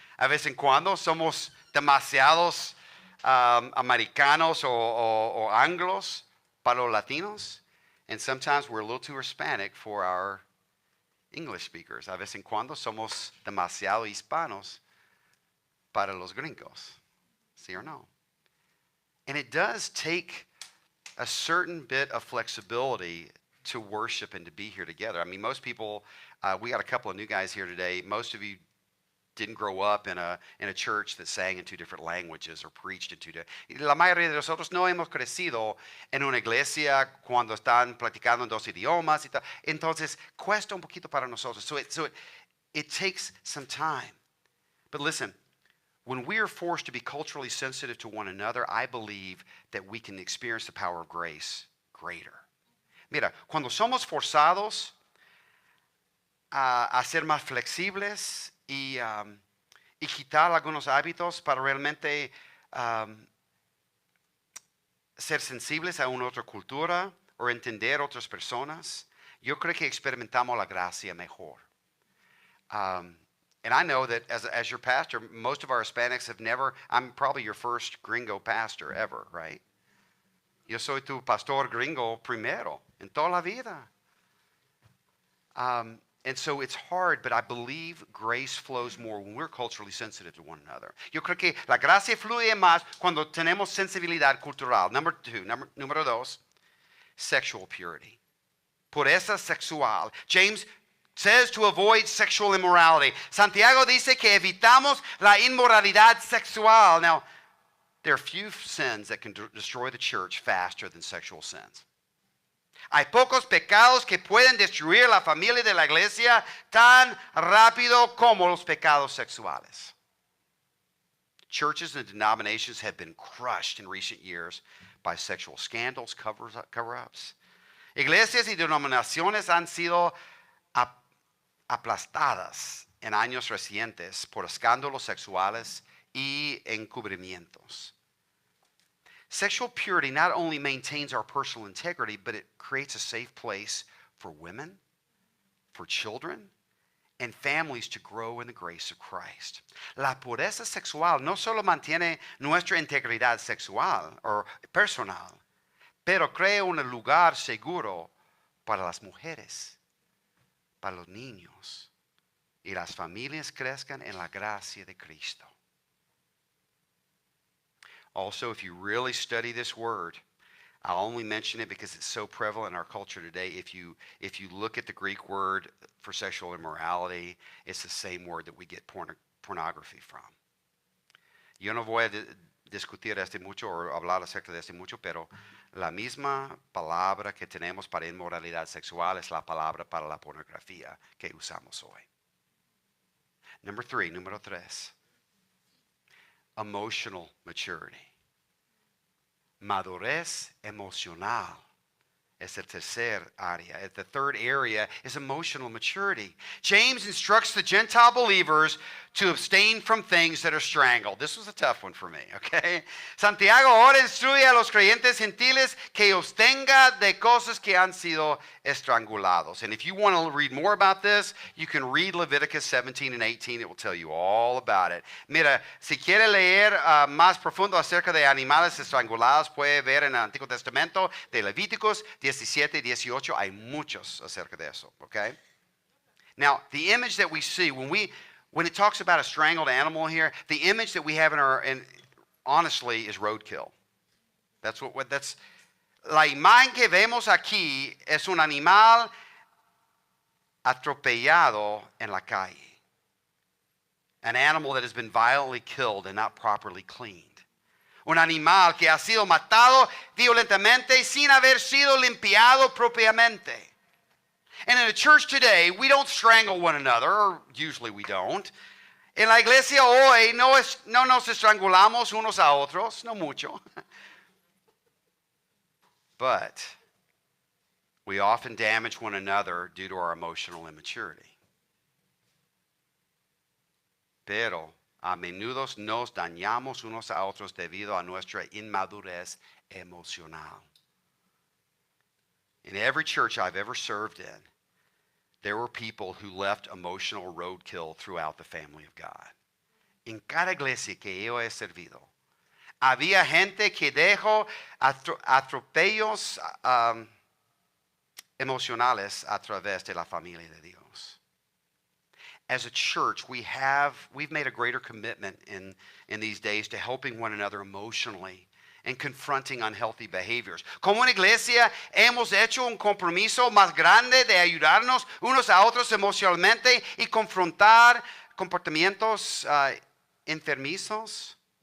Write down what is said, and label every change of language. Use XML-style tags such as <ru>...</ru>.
<es>A veces en cuando somos demasiados americanos o anglos para los latinos.</es> <en>And sometimes we're a little too Hispanic for our English speakers.</en> <es>A veces en cuando somos demasiado hispanos para los gringos. ¿Sí</es> <en>or</en> <es>no?</es> <en>And it does take a certain bit of flexibility to worship and to be here together. I mean, most people, we got a couple of new guys here today. Most of you didn't grow up in a church that sang in two different languages or preached in two different.</en> <es>La mayoría de nosotros no hemos crecido en una iglesia cuando están platicando en dos idiomas y tal. Entonces, cuesta un poquito para nosotros.</es> <en>So it takes some time. But listen, when we are forced to be culturally sensitive to one another, I believe that we can experience the power of grace greater.</en> <es>Mira, cuando somos forzados a ser más flexibles y quitar algunos hábitos para realmente ser sensibles a una otra cultura o entender otras personas, yo creo que experimentamos la gracia mejor.</es> <en>And I know that as your pastor, most of our Hispanics have never, I'm probably your first gringo pastor ever, right?</en> <es>Yo soy tu pastor gringo primero en toda la vida.</es> <en>And so it's hard, but I believe grace flows more when we're culturally sensitive to one another.</en> <es>Yo creo que la gracia fluye más cuando tenemos sensibilidad cultural. Número dos,</es> <en>sexual purity.</en> <es>Pureza sexual.</es> <en>James says to avoid sexual immorality.</en> <es>Santiago dice que evitamos la inmoralidad sexual.</es> <en>Now, there are few sins that can destroy the church faster than sexual sins.</en> <es>Hay pocos pecados que pueden destruir la familia de la iglesia tan rápido como los pecados sexuales.</es> <en>Churches and denominations have been crushed in recent years by sexual scandals, cover-ups.</en> <es>Iglesias y denominaciones han sido aplastadas en años recientes por escándalos sexuales y encubrimientos.</es> <en>Sexual purity not only maintains our personal integrity, but it creates a safe place for women, for children, and families to grow in the grace of Christ.</en> <es>La pureza sexual no solo mantiene nuestra integridad sexual o personal, pero crea un lugar seguro para las mujeres, para los niños, y las familias crezcan en la gracia de Cristo.</es> <en>Also, if you really study this word, I'll only mention it because it's so prevalent in our culture today. If you look at the Greek word for sexual immorality, it's the same word that we get pornography from.</en> <es>Yo no voy a discutir este mucho o hablar acerca de este mucho, pero la misma palabra que tenemos para inmoralidad sexual es la palabra para la pornografía que usamos hoy. Número tres.</es> <en>Emotional maturity.</en> <es>Madurez emocional</es> <en>is the</en> <es>tercer área.</es> <en>The third area is emotional maturity. James instructs the Gentile believers to abstain from things that are strangled. This was a tough one for me, okay?</en> <es>Santiago ahora instruye a los creyentes gentiles que abstenga de cosas que han sido estrangulados.</es> <en>And if you want to read more about this, you can read Leviticus 17 and 18. It will tell you all about it.</en> <es>Mira, si quiere leer más profundo acerca de animales estrangulados, puede ver en el Antiguo Testamento de Levíticos 17 y 18. Hay muchos acerca de eso, okay?</es> <en>Now, the image that we see when it talks about a strangled animal here, the image that we have honestly is roadkill. That's</en> <es>la imagen que vemos aquí es un animal atropellado en la calle.</es> <en>An animal that has been violently killed and not properly cleaned.</en> <es>Un animal que ha sido matado violentamente sin haber sido limpiado propiamente.</es> <en>And in the church today, we don't strangle one another, or usually we don't.</en> <es>En la iglesia hoy no nos estrangulamos unos a otros, no mucho.</es> <en>But we often damage one another due to our emotional immaturity.</en> <es>Pero a menudo nos dañamos unos a otros debido a nuestra inmadurez emocional.</es> <en>In every church I've ever served in, there were people who left emotional roadkill throughout the family of God.</en> <es>En cada iglesia que yo he servido, había gente que dejó atropellos emocionales a través de la familia de Dios.</es> <en>As a church, we've made a greater commitment in these days to helping one another emotionally and confronting unhealthy behaviors.</en> <es>Como una iglesia, hemos hecho un compromiso más grande de ayudarnos unos a otros emocionalmente y confrontar comportamientos enfermizos.</es>